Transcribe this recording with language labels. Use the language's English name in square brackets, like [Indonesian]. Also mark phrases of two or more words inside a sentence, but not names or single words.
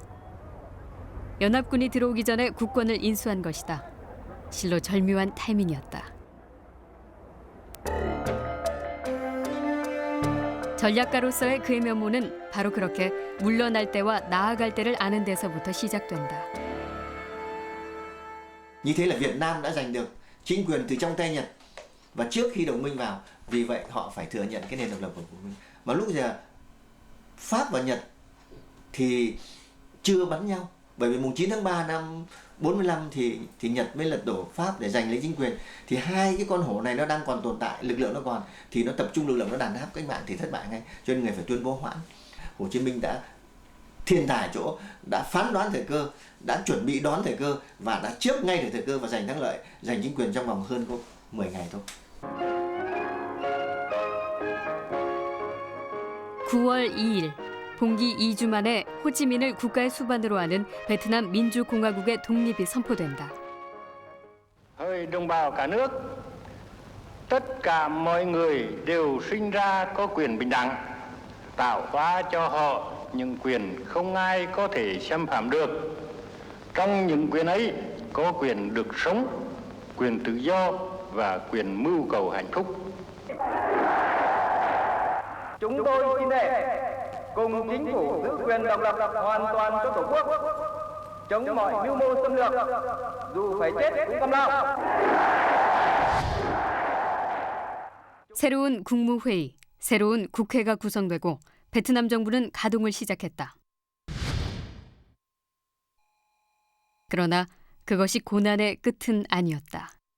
[Korean] 연합군이 들어오기 전에 국권을 인수한 것이다. 실로 절묘한 타이밍이었다. 전략가로서의 그의 면모는 바로 그렇게 물러날 때와 나아갈 때를 아는 데서부터 시작된다. [Vietnamese] Như thế là Việt Nam đã giành được chính quyền từ trong tay Nhật và trước khi đồng minh vào, vì vậy họ phải thừa nhận cái nền độc lập của mình. Mà lúc giờ Pháp và Nhật thì chưa bắn nhau, bởi vì mùng 9 tháng 3 năm 45 thì Nhật mới lật đổ Pháp để giành lấy chính quyền. Thì hai cái con hổ này nó đang còn tồn tại, lực lượng nó còn, thì nó tập trung lực lượng nó đàn áp cách mạng thì thất bại ngay. Cho nên người phải tuyên bố hoãn. Hồ Chí Minh đã thiên tài chỗ, đã phán đoán thời cơ, đã chuẩn bị đón thời cơ và đã trước ngay được thời cơ và giành thắng lợi, giành chính quyền trong vòng hơn có 10 ngày thôi. [Korean] 9월 2일, 봉기 2주 만에 호치민을 국가의 수반으로 하는 베트남 민주공화국의 독립이 선포된다. [Vietnamese] Hỡi đồng bào cả nước, tất cả mọi người đều sinh ra có quyền bình đẳng, tạo hóa cho họ những quyền không ai có thể xâm phạm được. Trong những quyền ấy có quyền được sống, quyền tự do và quyền mưu cầu hạnh phúc. Chúng tôi xin thề cùng chính phủ giữ quyền độc lập hoàn toàn cho Tổ quốc, chống mọi mưu mô xâm lược, dù phải chết cũng cam lao. [Korean] 새로운 국무회의, 새로운 국회가 구성되고 베트남 정부는 가동을 시작했다. 그러나 그것이 고난의 끝은 아니었다.